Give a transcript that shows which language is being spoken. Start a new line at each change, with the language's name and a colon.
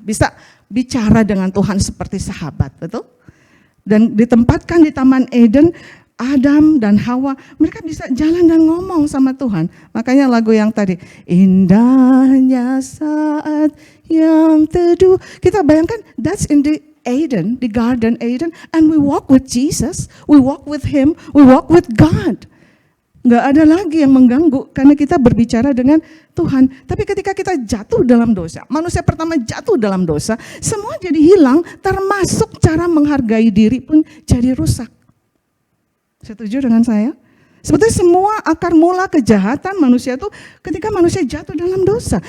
Indonesian: Bisa bicara dengan Tuhan seperti sahabat, betul? Dan ditempatkan di Taman Eden, Adam dan Hawa, mereka bisa jalan dan ngomong sama Tuhan. Makanya lagu yang tadi, indahnya saat yang teduh. Kita bayangkan,
English: that's in the Eden, the Garden Eden, and we walk with Jesus, we walk with Him, we walk with God.
Indonesian: Nggak ada lagi yang mengganggu karena kita berbicara dengan Tuhan. Tapi ketika kita jatuh dalam dosa, manusia pertama jatuh dalam dosa, semua jadi hilang, termasuk cara menghargai diri pun jadi rusak. Setuju dengan saya? Sebetulnya semua akar mula kejahatan manusia itu ketika manusia jatuh dalam dosa.